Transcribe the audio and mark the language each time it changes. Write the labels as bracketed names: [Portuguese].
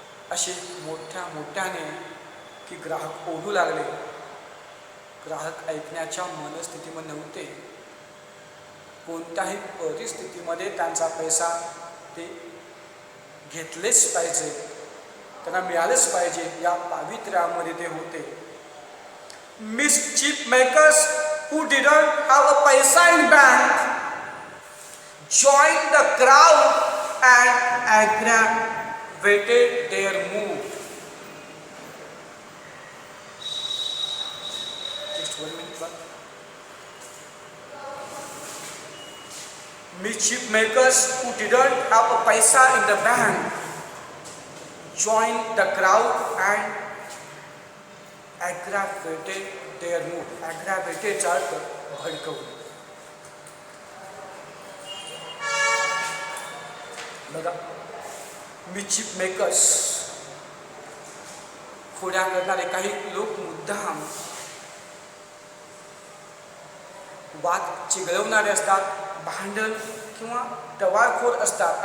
[Marathi] असे मोठ्याने की ग्राहक ओढू लागले. ग्राहक ऐकण्याच्या मनस्थितीमध्ये नव्हते. कोणत्याही परिस्थितीमध्ये त्यांचा पैसा ते घेतलेच पाहिजे, त्यांना मिळालेच पाहिजे या पावित्र्यामध्ये ते होते. [English] mischief makers who didn't have a paisa in bank joined the crowd and aggravated their mood. Just 1 minute, but mischief makers who didn't have a paisa in the bank joined the crowd and aggravated their mood. [Marathi] Aggravated चा अर्थ भडकवणे. बघा, मिचिप makers, खोड्या करणारे काही लोक मुद्दाम वाद चिघळवणारे असतात, भांडण किंवा टवाळखोर असतात.